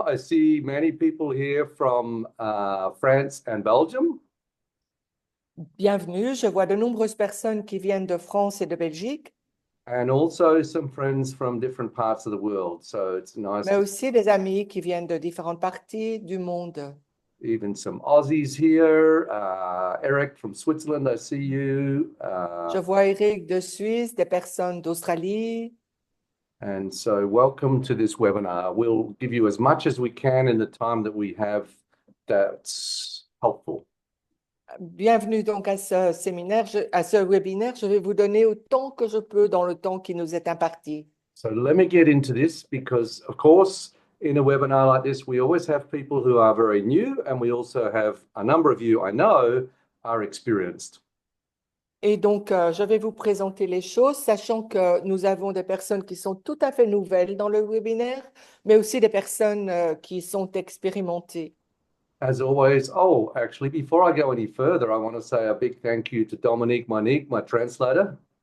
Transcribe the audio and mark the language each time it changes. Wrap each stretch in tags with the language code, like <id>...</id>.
<en>I see many people here from France and Belgium.</en> <fr>Bienvenue. Je vois de nombreuses personnes qui viennent de France et de Belgique,</fr> <en>And also some friends from different parts of the world. So it's nice</en> <fr>mais</fr> <en>to</en> <fr>aussi des amis qui viennent de différentes parties du monde.</fr> <en>even some Aussies here. Eric from Switzerland, I see you.</en> <fr>Je vois Eric de Suisse, des personnes d'Australie.</fr> <en>And so welcome to this webinar. We'll give you as much as we can in the time that we have that's helpful.</en> <fr>Bienvenue donc à ce séminaire, à ce webinaire. Je vais vous donner autant que je peux dans le temps qui nous est imparti.</fr> <en>So let me get into this because, of course, in a webinar like this, we always have people who are very new, and we also have a number of you I know are experienced.</en> <fr>Et donc, je vais vous présenter les choses, sachant que nous avons des personnes qui sont tout à fait nouvelles dans le webinaire, mais aussi des personnes qui sont expérimentées.</fr> <en>As always, oh, actually, before I go any further, I want to say a big thank you to Dominique Monique, my translator.</en>